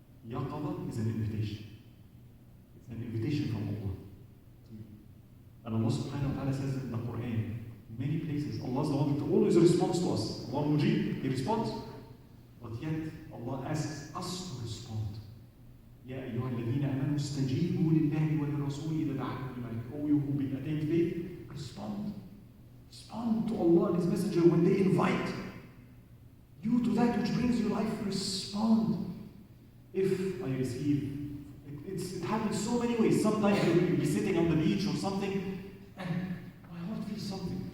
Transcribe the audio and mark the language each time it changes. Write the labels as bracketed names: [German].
[English] Yaqada is an invitation. It's an invitation from Allah. And Allah subhanahu wa ta'ala says in the Quran, many places, Allah is the one that always responds to us. Allah Mujib, He responds. But yet, Allah asks us to respond. [Arabic] يا أيها الذين آمنوا استجيبوا لله وللرسول إذا دعاكم لما يحييكم. [English] Oh, you who be attained faith, respond. Respond to Allah and His Messenger when they invite you to that which brings you life. Respond. If I receive, it happens so many ways. Sometimes you'll be sitting on the beach or something, and my heart feels something.